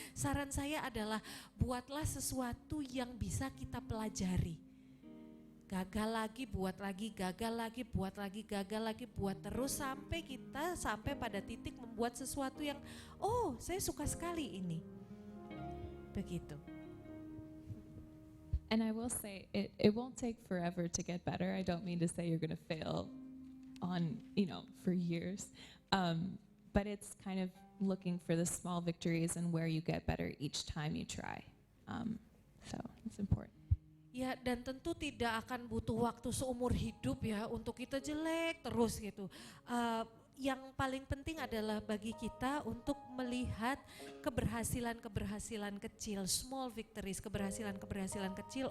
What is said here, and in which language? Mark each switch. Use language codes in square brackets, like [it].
[id] Saran saya adalah buatlah sesuatu yang bisa kita pelajari. Gagal lagi, buat lagi, gagal lagi, buat lagi, gagal lagi, buat terus sampai kita sampai pada titik membuat sesuatu yang saya suka sekali ini. Begitu. [en] And I will say, it won't take forever to get better. I don't mean to say you're going to fail on, for years. But it's kind of looking for the small victories and where you get better each time you try. So it's important. [id] Ya, dan tentu tidak akan butuh waktu seumur hidup ya untuk kita jelek terus gitu. yang paling penting adalah bagi kita untuk melihat keberhasilan-keberhasilan kecil, [en] small victories, [id] keberhasilan-keberhasilan kecil.